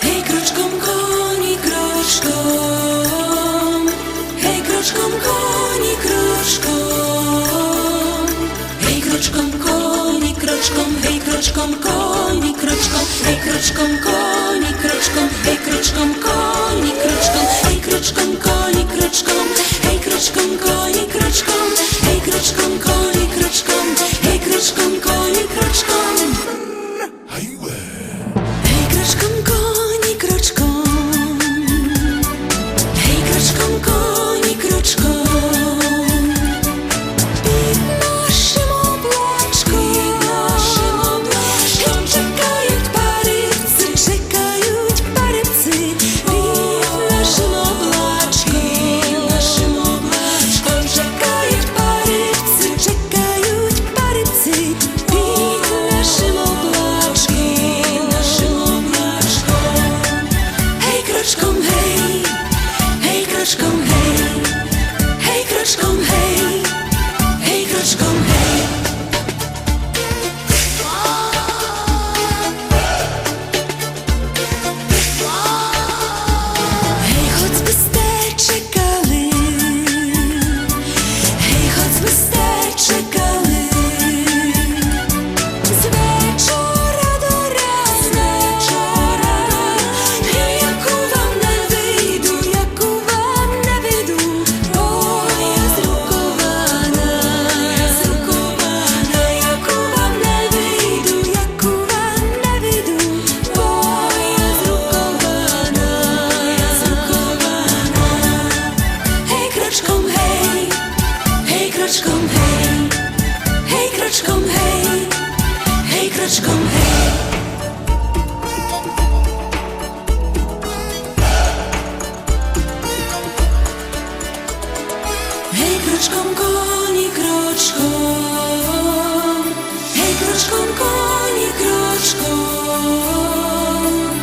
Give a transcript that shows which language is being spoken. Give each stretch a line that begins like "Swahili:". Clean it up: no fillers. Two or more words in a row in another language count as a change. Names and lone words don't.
Polish: kroczkom koni kroczkom, hej kroczkom koni kroczkom, hej kroczkom koni kroczkom, hej kroczkom koni kroczkom, hej kroczkom koni kroczkom, hej kroczkom koni kroczkom, hej kroczkom koni kroczkom, hej kroczkom koni kroczkom, hej kroczkom koni kroczkom, hej kroczkom koni kroczkom. Hej kroczkom koni kroczkom, hej kroczkom koni kroczkom,
Ukrainian: pід нашим облачком, чекають парибці, чекають парибці, під нашим облачком, чекають парибці, чекають парибці, під нашим облачком.
Polish: Hej kroczkom hej, hej kroczkom hej, hej kroczkom hej, hej kroczkom hej. Hej, choćbyście czekali, hej, choćbyście czekali, z wieczora do rana, jaku wam nie wyjdu, bo ja zrukowana, jaku wam nie wyjdu, bo ja zrukowana. Hej kroczkom hej, hej kroczkom hej, hej kroczkom hej, hej kroczkom hej. Hej kroczkom koni kroczkom, hej kroczkom koni kroczkom.